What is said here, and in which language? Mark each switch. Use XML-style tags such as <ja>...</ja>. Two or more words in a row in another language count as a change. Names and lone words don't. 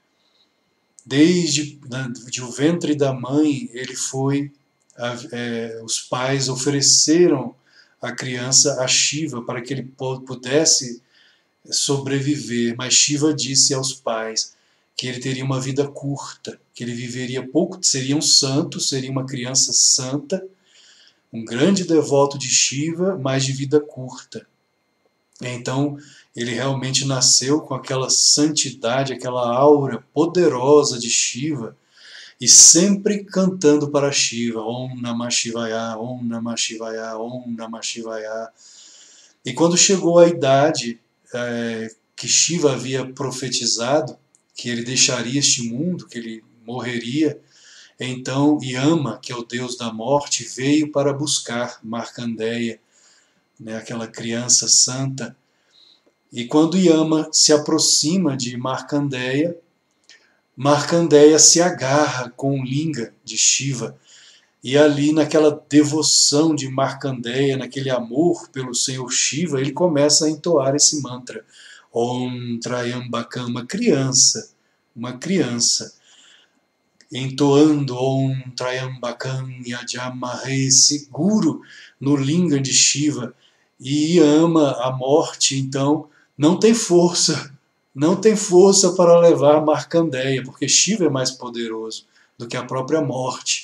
<pt>Desde o ventre da mãe, ele foi, os pais ofereceram a criança a Shiva para que ele pudesse sobreviver, mas Shiva disse aos pais que ele teria uma vida curta, que ele viveria pouco, seria um santo, seria uma criança santa, um grande devoto de Shiva, mas de vida curta. Então, ele realmente nasceu com aquela santidade, aquela aura poderosa de Shiva, e sempre cantando para Shiva,</pt> <sa>Om Namah Shivaya, Om Namah Shivaya, Om Namah Shivaya.</sa> <pt>E quando chegou a idade que Shiva havia profetizado, que ele deixaria este mundo, que ele morreria, então Yama, que é o deus da morte, veio para buscar Markandeya, né, aquela criança santa. E quando Yama se aproxima de Markandeya, Markandeya se agarra com o linga de Shiva, e ali naquela devoção de Markandeya, naquele amor pelo Senhor Shiva, ele começa a entoar esse mantra.</pt> <sa>Om Trayambakam,</sa> <pt>uma criança, entoando</pt> <sa>Om Trayambakam Yajamahe,</sa> <pt>seguro no linga de Shiva, e ama a morte, então não tem força para levar Markandeya, porque Shiva é mais poderoso do que a própria morte.</pt>